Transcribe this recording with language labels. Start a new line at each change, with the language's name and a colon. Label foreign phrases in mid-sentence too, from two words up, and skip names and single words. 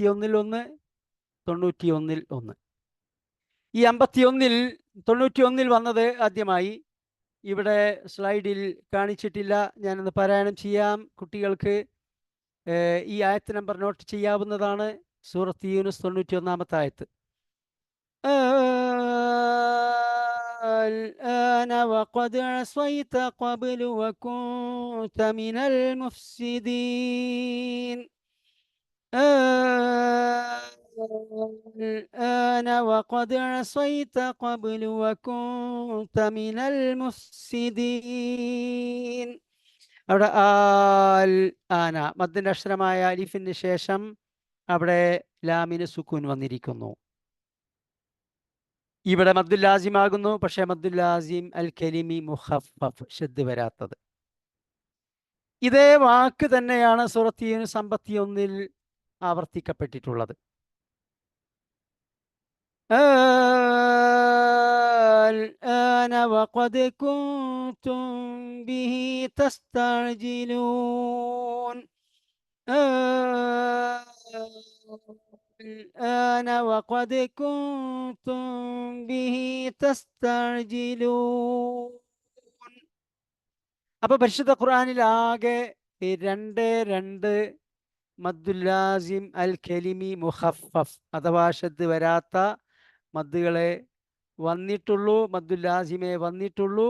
Malayalam: 51-ൽ 1, 91-ൽ 1. ഈ 91-ൽ വന്നത് ആദ്യമായി ഇവിടെ സ്ലൈഡിൽ കാണിച്ചിട്ടില്ല. ഞാനൊന്ന് പാരായണം ചെയ്യാം. കുട്ടികൾക്ക് ഈ ആയത്ത് നമ്പർ നോട്ട് ചെയ്യാവുന്നതാണ്. സൂറത്ത് യൂനുസ് 91-ാമത്തെ ആയത്ത്.
Arabic: الآن وقد عصيت قبل وكنت من المفسدين الآن وقد عصيت قبل وكنت من المفسدين.
Malayalam: അവിടെ ആന മദ്ദിന്റെ അക്ഷരമായ അലിഫിന് ശേഷം അവിടെ ലാമിന് സുക്കൂൻ വന്നിരിക്കുന്നു. ഇവിടെ മദ്ദുൽ ലാസിമാകുന്നു, പക്ഷേ
Arabic: مد اللازم الكلمي مخفف
Malayalam: ഷദ് വരാത്തത്. ഇതേ വാക്ക് തന്നെയാണ് സൂറത്ത് യൂനുസ് 51-ൽ ആവർത്തിക്കപ്പെട്ടിട്ടുള്ളത്.
Arabic: الآن وقد كنتم به تستعجلون الآن وقد كنتم به تستعجلون.
Malayalam: അപ്പൊ പരിശുദ്ധ ഖുർആനിൽ ആകെ 2
Arabic: مد اللازم الكلمي مخفف
Malayalam: അഥവാ ഷദ് വരാത്ത മദ്ദുകളെ വന്നിട്ടുള്ളൂ, മദ്ദുൽ ലാസിമേ വന്നിട്ടുള്ളൂ.